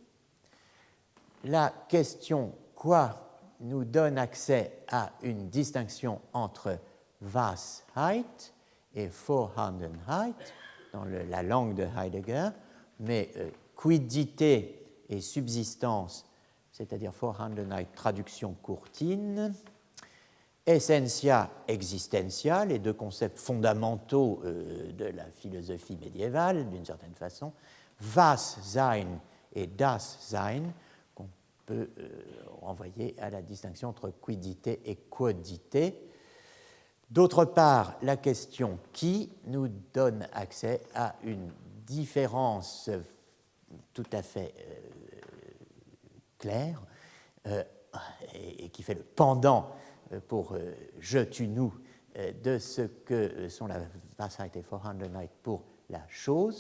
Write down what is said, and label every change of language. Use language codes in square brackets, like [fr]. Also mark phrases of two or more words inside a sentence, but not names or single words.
[fr] La question quoi nous donne accès à une distinction entre Washeit et Vorhandenheit dans la langue de Heidegger, mais quiddité et subsistance, c'est-à-dire Vorhandenheit, traduction courtine, [la] essentia, existentia, [fr] les deux concepts fondamentaux de la philosophie médiévale, d'une certaine façon, [de] Was sein et das sein, [fr] qu'on peut renvoyer à la distinction entre quiddité et quodité. D'autre part, la question qui nous donne accès à une différence tout à fait claire et qui fait le pendant pour je, tu, nous de ce que sont la Washeit et Vorhandenheit pour la chose.